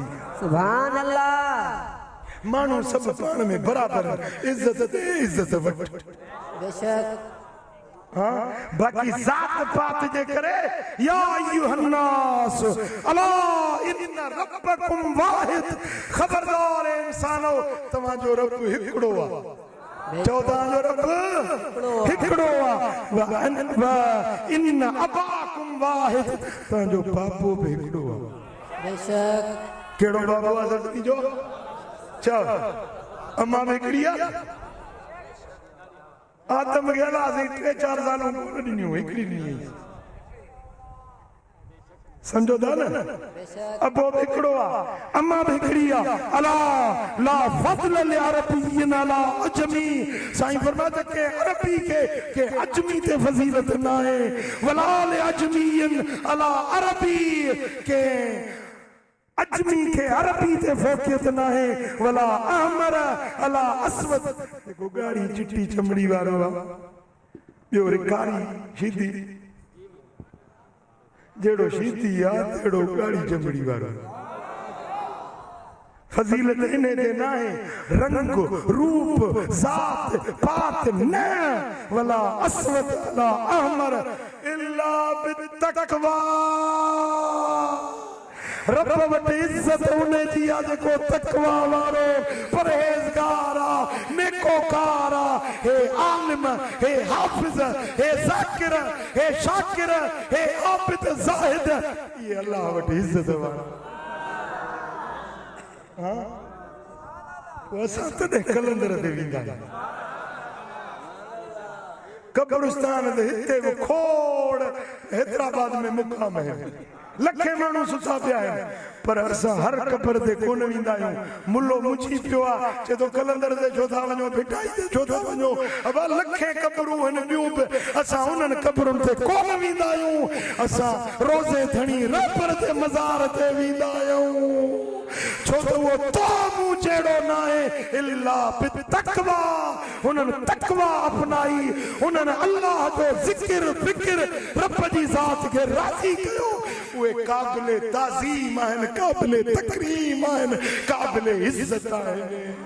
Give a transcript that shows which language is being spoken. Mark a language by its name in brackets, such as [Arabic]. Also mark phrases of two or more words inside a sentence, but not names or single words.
[Arabic] सुभान अल्लाह [Sindhi] मानो सब पान में बराबर इज्जत वट बेशक हाँ बाकी जात पात जे करे [Arabic] या अय्युहन्नास अला इन्ना रब्बकुम वाहिद [Sindhi] खबरदार इंसानो तमाजो रब हिकड़ो आ 14 जो रब हिकड़ो आ [Arabic] व इन्ना अबाकुम वाहिद [Sindhi] तमाजो बापो भी हिकड़ो आ बेशक केड़ो बाबा आदती जो चल अम्मा में हिकड़िया आदम गेला से 3-4 सालों को नहीं हुई हिकड़ी नहीं समझो था ना अब वो हिकड़ो आ अम्मा भी हिकड़ी आ [Arabic] अला ला फضل लिअरबिय्यिन अला अजमी [Sindhi] साईं फरमाते के अरबी के अजमी ते फजीलत ना है [Arabic] वला लिअजमीयिन अला अरबी [Sindhi] के अजमी के अरबी ते फोकियत ना है [Arabic] वला अहमर अला अस्वद [Sindhi] देखो गाड़ी चिट्टी चमड़ी वारो बियो कारी शीधी जेड़ो शीधी आ तेड़ो गाड़ी चमड़ी वारो फजीलत इन्हें दे ना है रंग रूप जात पात न [Arabic] वला अस्वद अला अहमर इल्ला बित्तक़वा [Sindhi] रब वट इज्जत उन्हें जी आ जेको तकवा वारो परहेज़गारा नेकोकारा हे आलिम हे हाफिज हे ज़ाकिर हे शाकिर हे आबिद ज़ाहिद ये अल्लाह वट इज्जत वारा हां वो साथ दे कलंदर दे विंदा कब्रिस्तान दे हिते खोड़ हैदराबाद में मुकाम है लखे मानू सुता पिया है पर असा हर कब्र ते कोन विंदा आहियूं मुल्लो मुछी पियो आ चे तो कलंदर ते छो था वञो भिटाई ते छो था वञो अब लखे कब्रूं आहिनि ॿियूं बि असां उन्हनि कब्रुनि ते कोन वेंदा आहियूं असां रोज़े थणी रबर ते मज़ार ते वेंदा आहियूं छो तो वो तो मूं जहिड़ो न आहे [Arabic] इल्ला बित्तक़वा [Sindhi] उन्हनि तक़वा अपनाई उन्हनि अल्लाह जो ज़िक्र फ़िक्र रब जी ज़ात खे राज़ी कयो उहे क़ाबिल ताज़ीम आहिनि क़ाबिल तकरीम आहिनि क़ाबिल इज़्ज़त आहिनि